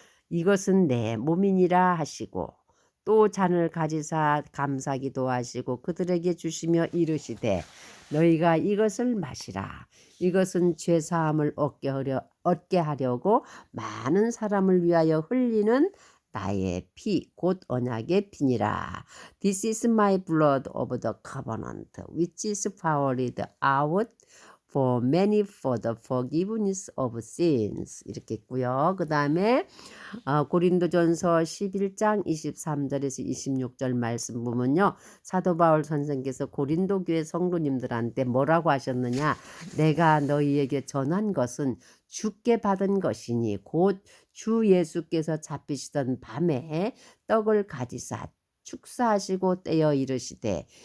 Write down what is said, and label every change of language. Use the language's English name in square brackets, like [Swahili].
[Korean] 이것은 내 몸이니라 하시고 또 잔을 가지사 감사기도 하시고 그들에게 주시며 이르시되 너희가 이것을 마시라. 이것은 죄사함을 얻게 하려고 많은 사람을 위하여 흘리는 나의 피 곧 언약의 피니라. [English] This is my blood of the covenant which is poured out for many for the forgiveness of sins. [Korean] 이렇게 있고요. 그 다음에 고린도전서 11장 23절에서 26절 말씀 보면요. 사도 바울 선생께서 고린도 교회 성도님들한테 뭐라고 하셨느냐. 내가 너희에게 전한 것은 주께 받은 것이니 곧 주 예수께서 잡히시던 밤에 떡을 가지사 축사하시고 떼어 이르시되